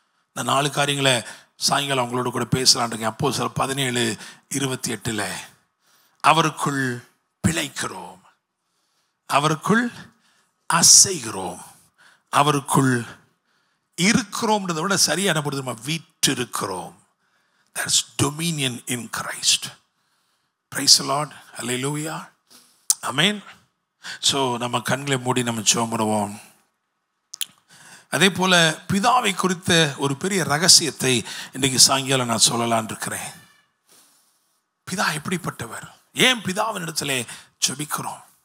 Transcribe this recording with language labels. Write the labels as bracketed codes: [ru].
[ta] இந்த 4 காரியங்களை சாயங்காலம் அவங்களோட கூட பேசலான் இருக்கேன். அப்போஸ்தலர் 17:28 அவருக்குள் பிழைக்கிறோம், அவருக்குள் அசைகிறோம், அவருக்குள் இருக்கிறோம்ன்றதை விட சரியான பொழுது வீற்றிருக்கிறோம். [en] That's dominion in Christ. Praise the Lord. Hallelujah. Amen. [ta] So நம்ம கண்களை மூடி நம்ம ஜெபம் பண்ணுவோம். அதே போல பிதாவை குறித்த ஒரு பெரிய ரகசியத்தை இன்றைக்கு சாயங்காலம் நான் சொல்லலான் இருக்கிறேன். பிதா எப்படிப்பட்டவர்? ஏன் பிதாவின் இடத்துல ஜெபிக்கிறோம்?